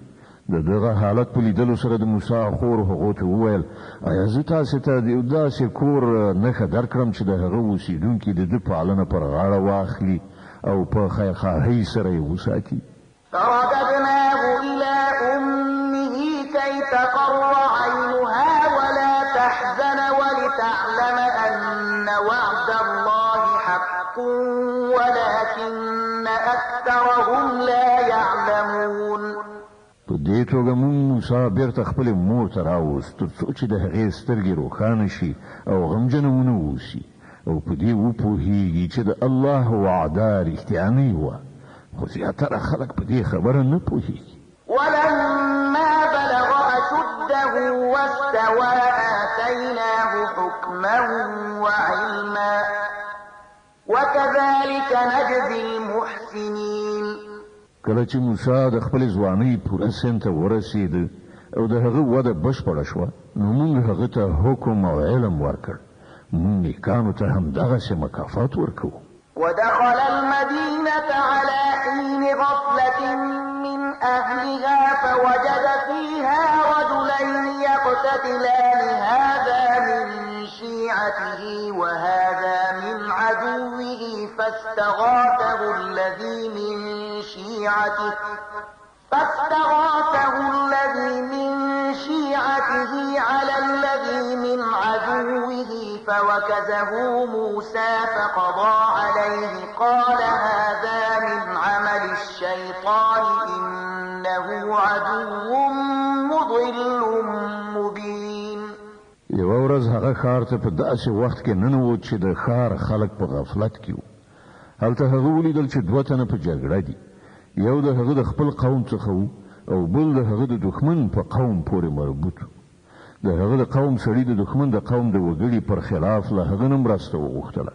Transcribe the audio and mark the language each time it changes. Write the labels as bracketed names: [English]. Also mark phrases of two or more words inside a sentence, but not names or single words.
[Pashto] د دغه حالت په لیدلو سره د موسی خور هغو ته وویل ایا زه تاسې ته د یو داسې کور نښه درکړم چې د هغه اوسېدونکي د ده پالنه پر غاړه واخلي او په خیرخواهۍ سره یې وساتي. [Arabic] فرددناه إلى أمه كي تقر عينها ولا تحزن ولتعلم أن وعد الله حق ولكن أكثرهم لا يعلمون. [Pashto] په دې توګه مونږ موسی بیرته خپلې مور ته راوست تر څو چې د هغې سترګې روښانه شي او غمجنه ونه اوسي او په دې وپوهېږي چې د الله وعده رښتیانۍ وه، خو زیاتره خلک په دې خبره نه پوهېږي. [Arabic] ولما بلغ أشده واستوى آتيناه حكما وعلما وكذلك نجزي المحسنين. [Pashto] کله چې موسی د خپلې ځوانۍ پوره سن ته ورسېده او د هغه وده بشپړه شوه نو موږ هغه ته حکم او علم ورکړ. موږ نیکانو ته همدغسې مکافات ورکوو. [Arabic] ودخل المدينة على حين غفلة من أهلها فوجد فيها رجلين يقتتلان هذا من شيعته وهذا من عدوه فاستغاثه الذي من شيعته على الذي من عدوه فوكزه موسى فقضى عليه قال هذا من عمل الشيطان إنه عدو مضل مبين. [Pashto] یو ورځ هغه ښار ته په داسې وخت کې ننوت چې د ښار خلک په غفلت کې وو. هلته هغه ولیدل چې دوه تنه په جګړه دي، یو د هغه د خپل قوم څخه و او بل د هغه د دښمن په قوم پورې مربوط. د هغه د قوم سړي د دښمن د قوم د وګړي پر خلاف له هغه نه مرسته وغوښتله.